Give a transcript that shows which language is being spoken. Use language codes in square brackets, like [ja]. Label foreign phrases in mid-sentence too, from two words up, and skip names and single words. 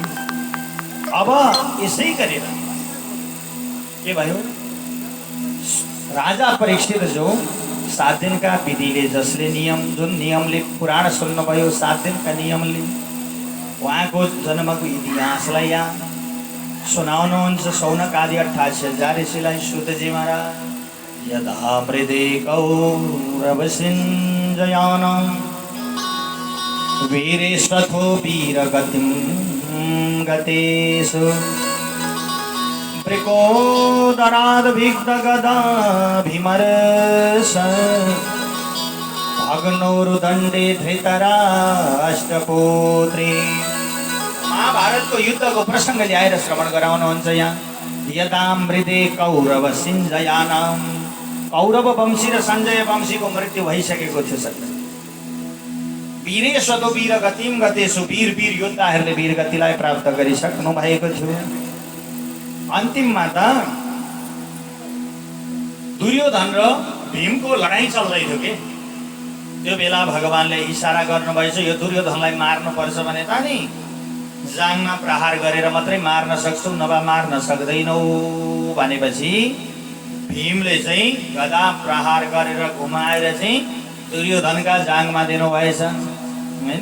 [ne] अब यसै गरेर के भयो, राजा परीक्षित जो 7 दिनका विधिले जसले जुन नियमले पुराण सुन्नुभयो, 7 दिनका नियमले उहाँको जन्मको इतिहासलाई यहाँ सुनाउनुहुन्छ। शौनक आदि 88,000 ऋषिलाई सुतजी महाराज [sa] यदा मृदे कौरव सिञ्जयानं वीरेशथो वीरगतिं गतेषु ब्रिकोदराद्विग्धगदाभिमर्श भग्नोरुदण्डे धृतराष्ट्रपुत्रे। [ne] महाभारतको युद्धको प्रसङ्ग ल्याएर श्रवण गराउनुहुन्छ यहाँ। [sa] यदा मृदे कौरव सिञ्जयानां, [ne] कौरव वंशी र सञ्जय वंशीको मृत्यु भइसकेको थियो सत्य। [sa] वीरेशतो वीरगतिं गतेषु, [ne] वीर योद्धाहरूले वीरगतिलाई प्राप्त गरिसक्नु भएको थियो। अन्तिममा त दुर्योधन र भीमको लडाईँ चल्दै थियो कि त्यो बेला भगवानले इसारा गर्नुभएछ, यो दुर्योधनलाई मार्नुपर्छ भने त नि जाङमा प्रहार गरेर मात्रै मार्न सक्छौ, नभए मार्न सक्दैनौ भनेपछि भीमले चाहिँ गदा प्रहार गरेर घुमाएर चाहिँ दुर्योधनका जाङमा दिनुभएछ हैन।